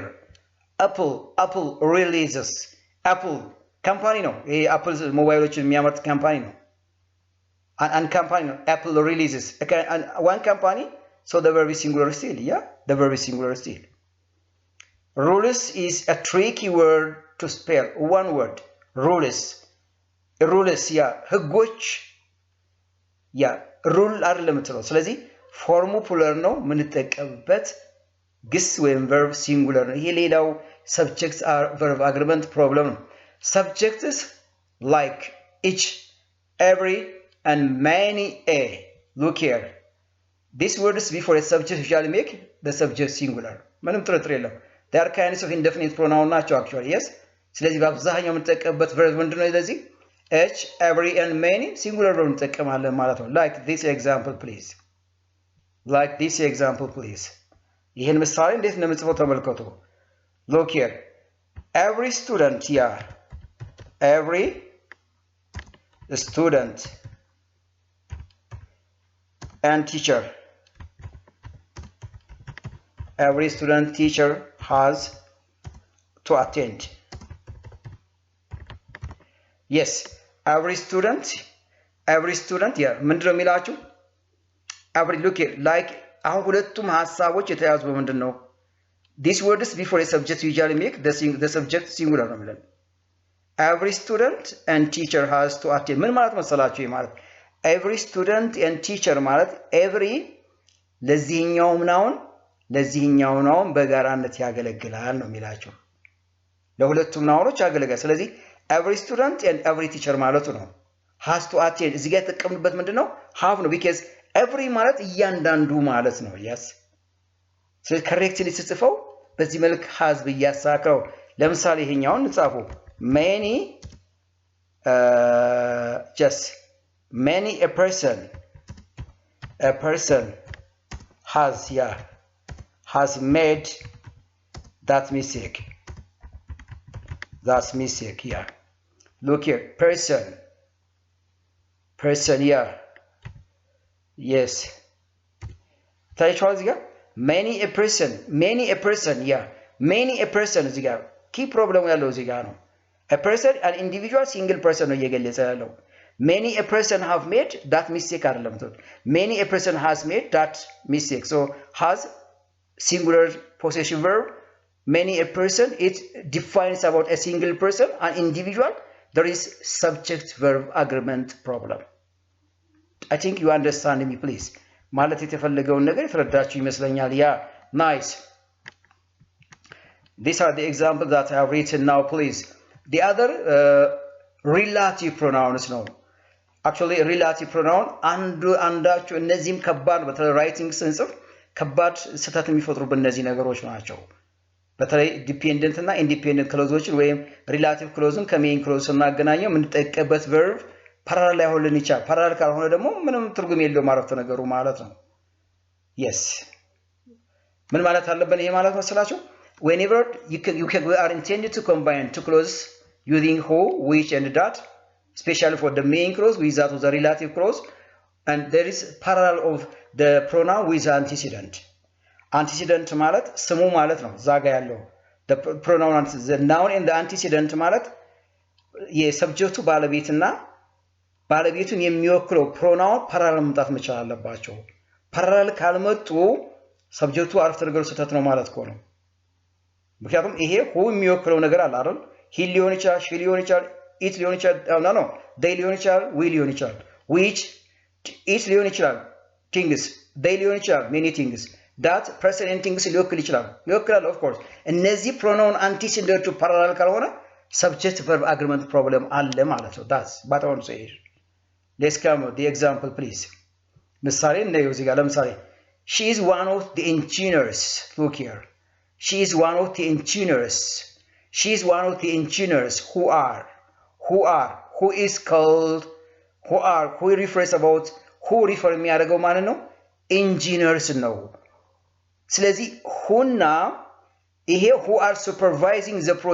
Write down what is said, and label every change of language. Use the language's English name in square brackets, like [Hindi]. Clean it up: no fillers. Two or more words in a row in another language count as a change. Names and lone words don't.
[English] Apple releases. Apple company [Amharic] ነው። ይሄ አፕል ሞባይሎችን የሚያመርት ካምፓኒ ነው። አንድ ካምፓኒ ነው። [English] Apple releases. One company, so the verb is singular still. Yeah, the verb is singular still. Rules is a tricky word to spell. One word. Rules. [Amharic] ያ ህጎች ያ ሩል አይደለም የምትለው። ስለዚህ ፎርሙ ፕሉራል ነው የምንጠቀምበት ግስ ወይም [English] verb singular [Amharic] ነው። ይሄ ሌላው [English] subject verb agreement problem [Amharic] ነው። [English] subjects like each, every and many a. Look here. These words before a subject usually make the subject singular. [Amharic] ምንም ጥርጥር የለም። [English] They are kinds of indefinite pronoun ናቸው actually. Yes. [Amharic] ስለዚህ በአብዛኛው የምንጠቀምበት ቨርብ ምንድነው? ስለዚህ [English] each, every and many singular verb [Amharic] እንጠቀማለን ማለት ነው። [English] Like this example please. [Amharic] ይህን ምሳሌ እንዴት እንደምጽፈው ተመልከቱ። [English] Look here. Every student here. Every student and teacher. Every student teacher has to attend. Yes, every student yeah [Amharic] ምንድነው የሚላችሁ? [English] every look here like [Amharic] አሁን ሁለቱም ሐሳቦች የተያዙ በምንድን ነው? [English] these words before a subject usually make the subject singular [Amharic] ነው የሚለን። [English] every student and teacher has to attend [Amharic] ምን ማለት መሰላችሁ? ይሄ ማለት [English] every student and teacher [Amharic] ማለት every ለዚህኛውም ናውን በጋራነት ያገለግላል ነው የሚላችሁ። ለሁለቱም ናውኖች ያገለግላል። ስለዚህ [English] every student and every teacher [Amharic] ማለቱ ነው። [English] has to attend [Amharic] እዚህ ጋር የተጠቀምንበት ምንድነው? have ነው [English] because every [Amharic] ማለት እያንዳንዱ ማለት ነው። yes ስለዚህ ከሬክትሊ ሲጽፈው በዚህ መልክ has ብያሳከው። ለምሳሌ ይሄኛውን እንጻፉ [English] many a person has made that mistake. That's mistake here. Look here, person, yeah. Yes. [Amharic] ታይቷል እዚህ ጋር [English] many a person, yeah. Many a person [Amharic] እዚህ ጋር [English] key problem [Amharic] ያለው እዚህ ጋር ነው። [English] a person an individual single person [Amharic] ነው እየገለጸ ያለው። [English] many a person have made that mistake አይደለም። many a person has made that mistake. So has singular possessive verb. Many a person, it defines about a single person, an individual. There is subject verb agreement problem. I think you understand me, please. [Amharic] ማለት የተፈለገውን ነገር የተረዳችሁ ይመስለኛል። [English] Yeah, nice. These are the examples that I have written now, please. The other relative pronouns [Amharic] ነው። [English] Actually, relative pronoun [Amharic] አንዳቸው እነዚህም ከባድ በተለይ ራይቲንግ ስንጽፍ ከባድ ስህተት የሚፈጥሩብን እነዚህ ነገሮች ናቸው። በተለይ ዲፔንደንት እና ኢንዲፔንደንት ክሎዞችን ወይም [English] relative clause main clause [Amharic] ስናገናኘው የምንጠቀምበት [English] verb parallel [Amharic] ላይሆን ይችላል። ፓራላል ካልሆነ ደግሞ ምንም ትርጉም የለውም አረፍተ ነገሩ ማለት ነው። yes ምን ማለት አለብን? ይሄ ማለት መሰላችሁ [English] whenever we are intended to combine two clauses using who, which and that, especially for the main clause with that of the relative clause, and there is parallel of the pronoun with antecedent. [Amharic] Antecedent ማለት ስሙ ማለት ነው እዛ ጋ ያለው [English] the pronoun the noun and the antecedent [Amharic] ማለት የሰብጀክቱ ባለቤትና ባለቤቱን የሚወክለው [English] pronoun parallel [Amharic] መምጣት መቻል አለባቸው። ፓራላል ካልመጡ ሰብጀክቱ አረፍተ ነገሩ ስህተት ነው ማለት ነው። ምክንያቱም ይሄ ሁ የሚወክለው ነገር አለ አይደል? ሂ ሊሆን ይችላል፣ ሺ ሊሆን ይችላል፣ ኢት ሊሆን ይችላል፣ [English] no they [Amharic] ሊሆን ይችላል፣ ዊ ሊሆን ይችላል፣ [English] which it [Amharic] ሊሆን ይችላል፣ [English] things they [Amharic] ሊሆን ይችላል፣ [English] many things that person and things [Amharic] ሊወክል ይችላል [English] of course። [Amharic] እነዚህ [English] pronoun antecedent to parallel [Amharic] ካልሆነ [English] subject verb agreement problem [Amharic] አለ ማለት ነው። [English] that's what I want to say. Let's come the example please. [Amharic] ምሳሌ እንደው እዚህ ጋር ለምሳሌ [English] she is one of the engineers. Look here. She is one of the engineers. She is one of the engineers who is called who refers about who refer [Amharic] የሚያደርገው ማለት ነው [English] engineers [Amharic] ነው። ስለዚህ ሁና ይሄ [English] who are supervising the